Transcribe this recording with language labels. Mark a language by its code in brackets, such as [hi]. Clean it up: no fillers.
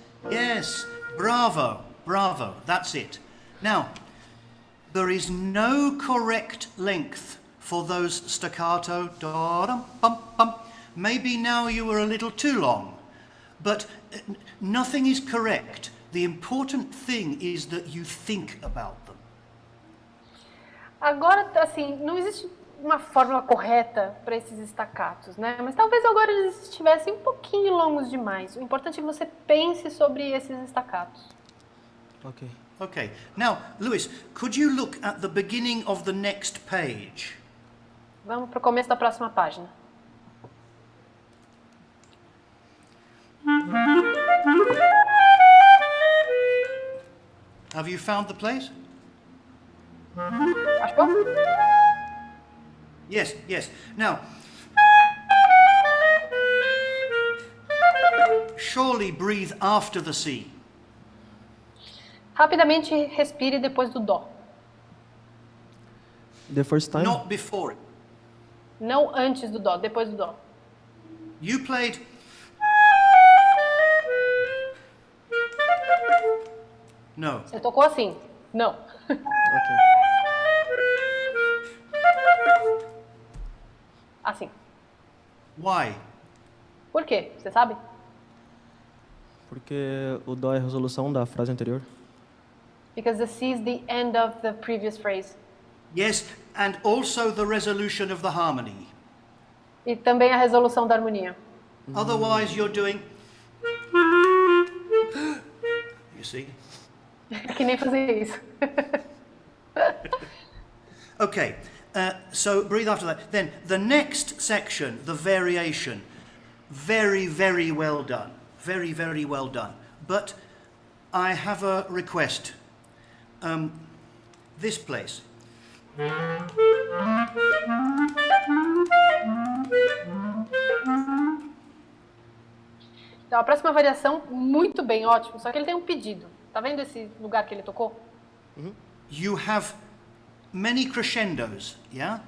[en] Yes, bravo, bravo, that's it. Now, there is no correct length for those staccato, da-dum-bum-bum. Maybe now you were a little too long, but nothing is correct. The important thing is that you think about them. [pt] Agora, assim, não existe uma fórmula correta para esses staccatos, né? Mas talvez agora eles estivessem um pouquinho longos demais. O importante é que você pense sobre esses staccatos. Ok. [en] Okay, now, Lewis, could you look at the beginning of the next page? [pt] Vamos para o começo da próxima página. [en] Have you found the place? [pt] Achou? [en] Yes, yes. Now, surely breathe after the C. [pt] Rapidamente respire depois do dó. [en] The first time? Not before it. [pt] Não antes do dó, depois do dó. [en] You played... No. [pt] Você tocou assim? Não. Ok. Assim. [en] Why? [pt] Por quê? Você sabe? Porque o dó é a resolução da frase anterior. [en] Because the C is the end of the previous phrase. Yes, and also the resolution of the harmony. [pt] E também a resolução da harmonia. [en] Otherwise you're doing... You see? [pt] É que nem fazer isso. [en] Okay, so breathe after that. Then the next section, the variation, very, very well done. Very, very well done. But I have a request. This place. [pt] Então, a próxima variação, muito bem, ótimo. Só que ele tem um pedido. Tá vendo esse lugar que ele tocou? [en] You have many crescendos, yeah?